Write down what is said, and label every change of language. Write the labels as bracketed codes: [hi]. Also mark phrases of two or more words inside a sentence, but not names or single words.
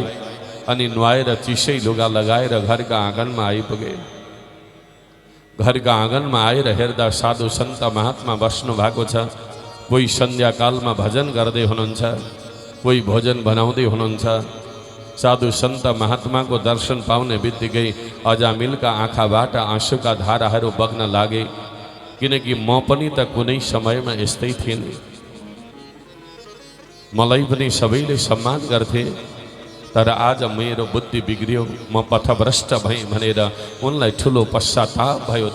[ne] अनि नुहाएर चिसै लुगा लगाएर घरका आँगनमा आइपुगे। घरका आँगनमा आएर हेर्दा साधु सन्त महात्मा बस्नु भएको छ। कोही सन्ध्याकालमा भजन गर्दै हुनुहुन्छ, कोही भोजन बनाउँदै हुनुहुन्छ। साधु संत महात्मा को दर्शन पाउने बित्तिकै अजामिलका आँखाबाट आँसुका धाराहरू बग्न लागे। किनकि म पनि त कुनै समयमा यस्तै थिएँ नि, मलाई पनि सबैले सम्मान गर्थे, तर आज मेरो बुद्धि बिग्रियो, म पथभ्रष्ट भएँ भनेर उनलाई ठुलो पश्चाताप भयो।